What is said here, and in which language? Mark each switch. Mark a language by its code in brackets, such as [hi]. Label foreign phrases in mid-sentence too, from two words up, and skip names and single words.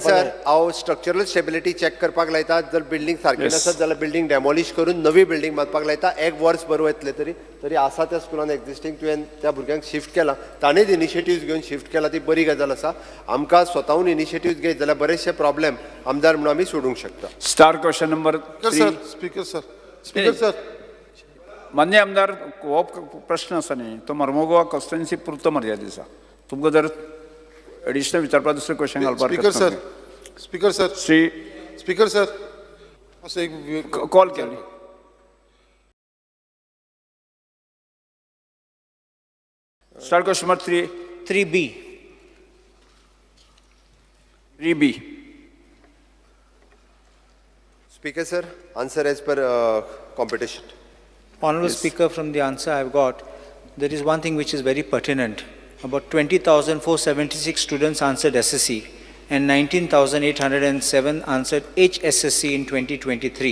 [kok] सर हांव [en] structural stability [kok] चॅक करपाक लायता जर बिल्डींग सारकी नसत जाल्यार [en] building demolish [kok] करून नवी बिल्डींग बांदपाक लायता 1 वर्स बरो येतले तरी आसा त्या स्कुलान एक्झिस्टींग तुवें त्या भुरग्यांक शिफ्ट केला ताणेंच इनिशिएटिव्ह घेवन शिफ्ट केला ती बरी गजाल आसा आमकां स्वताहून इनिशिएटिव्ह घेत जाल्यार बरेचशे प्रॉब्लेम आमदार म्हणून आमी सोडूंक शकता. [en] star question number Speaker sir [kok] मान्य आमदार हो प्रश्न आसा न्ही तो मर्मगोवा कॉन्स्टिट्युएन्सी पुरतो मर्यादीत आसा तुमकां जर एडिशनल विचारपाक दुसरें क्वेश्चन घालपाक [en] Speaker sir [kok] असं एक कॉल केली [en] star question number 3B. Speaker sir, answer as per competition. Honorable Speaker, from the answer I've got, there is one thing which is very pertinent. About 20,476 students answered SSC and 19,807 answered HSSC in 2023.